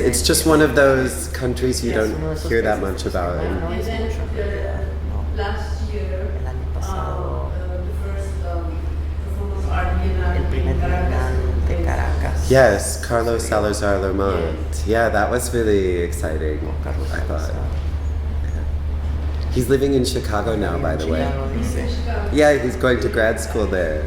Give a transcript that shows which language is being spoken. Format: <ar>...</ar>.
<en>It's just one of those countries you don't hear that much about.</en> <es>No es mucho en realidad, no. El año pasado, el primer bienal de Caracas.</es> <en>Yes, Carlos Salazar Lermont. Yeah, that was really exciting. Carlos I thought. Salazar. He's living in Chicago now, by the way.</en> <es>Chicago, dice.</es> <en>Yeah, he's going to grad school there.</en>